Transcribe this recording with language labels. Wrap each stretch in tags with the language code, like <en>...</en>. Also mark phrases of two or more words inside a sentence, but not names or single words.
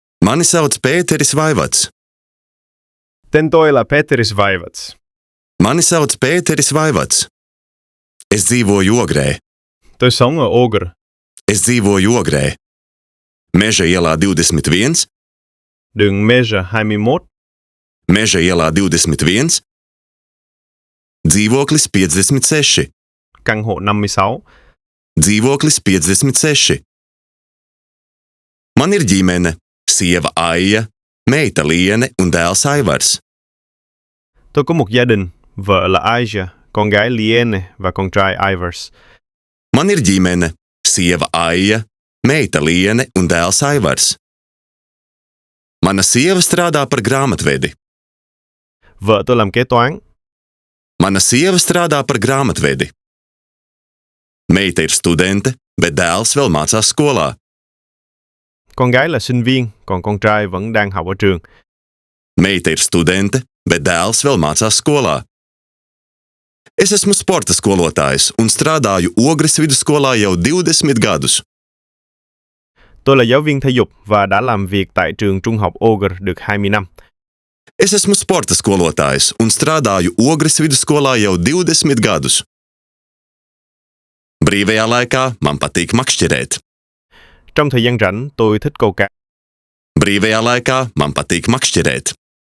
<lv>Mani sauc Pēteris Vaivats.</lv> <vi>Tên tôi là Pēteris Vaivats.</vi> <lv>Mani sauc Pēteris Vaivats. Es dzīvoju Ogrē.</lv> <vi>Tôi sống ở Ogre.</vi> <lv>Es dzīvoju Ogrē. Meža ielā 21.</lv> <vi>Đường Meža 21.</vi> <lv>Meža ielā 21. Dzīvoklis 56.</lv> <vi>Căn hộ 56.</vi> <lv>Dzīvoklis 56. Man ir ģimene, sieva Aija, meita Liene un dēls Aivars.</lv> <vi>Tôi có một gia đình, vợ là Aija, con gái Liene và con trai Aivars.</vi> <lv>Man ir ģimene, sieva Aija, meita Liene un dēls Aivars. Mana sieva strādā par grāmatvedi.</lv> <vi>Vợ tôi làm kế toán.</vi> <lv>Mana sieva strādā par grāmatvedi. Meita ir studente, bet dēls vēl mācās skolā.</lv> <vi>Con gái là sinh viên, còn con trai vẫn đang học ở trường.</vi> <lv>Meita ir studente, bet dēls vēl mācās skolā. Es esmu sporta skolotājs un strādāju Ogres vidusskolā jau 20 gadus.</lv> <vi>Tôi là giáo viên thể dục và đã làm việc tại trường trung học Ogre được 20 năm.</vi> <lv>Es esmu sporta skolotājs un strādāju Ogres vidusskolā jau 20 gadus. Brīvajā laikā man patīk makšķerēt.</lv> <vi>Trong thời gian rảnh, tôi thích câu cá.</vi> <lv>Brīvajā laikā man patīk makšķerēt.</lv>